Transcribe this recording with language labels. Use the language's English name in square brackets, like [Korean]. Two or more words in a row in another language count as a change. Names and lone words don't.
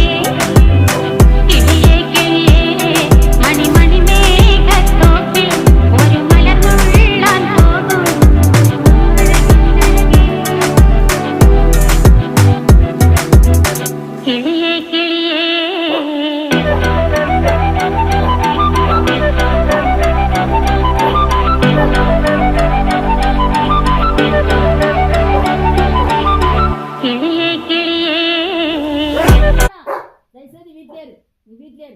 [Malayalam] കിളിയേ കിളിയേ മണിമണി മേഘത്തോപ്പിൽ ഒരു മലർന്നുള്ളാൻ പോകും കിളിയേ കിളിയേ. [Tamil] கிளியே கிளியே தயவுசெய்து வீட்டிலே இரு. நீ வீட்டிலே இரு.